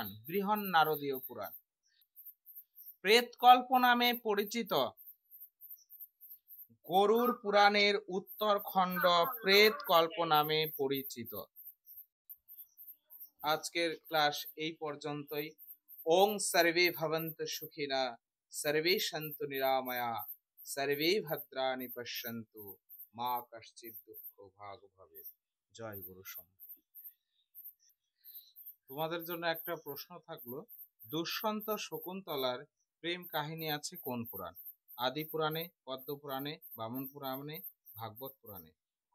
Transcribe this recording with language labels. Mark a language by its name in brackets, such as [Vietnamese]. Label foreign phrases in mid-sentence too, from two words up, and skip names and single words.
[Bangla] বৃহৎ নারদীয় পুরাণ। প্রেতকল্প নামে পরিচিত গরুড় পুরাণের উত্তরখণ্ড প্রেতকল্প নামে পরিচিত। আজকের ক্লাস এই পর্যন্তই। [Sanskrit] ওং সর্বে ভবন্তু সুখিনা সর্বে সন্তু নিরাময়া সর্বে ভদ্রাণি পশ্যন্তু মা কশ্চিৎ দুঃখ ভাগ ভবেৎ। [Bangla] জয় গুরু শম্ভু। তোমাদের জন্য একটা প্রশ্ন থাকলো, দুষ্যন্ত শকুন্তলার প্রেম কাহিনী আছে কোন পুরাণ? আদি পুরাণে, পদ্ম পুরাণে, বামন পুরাণে, ভাগবত পুরাণে?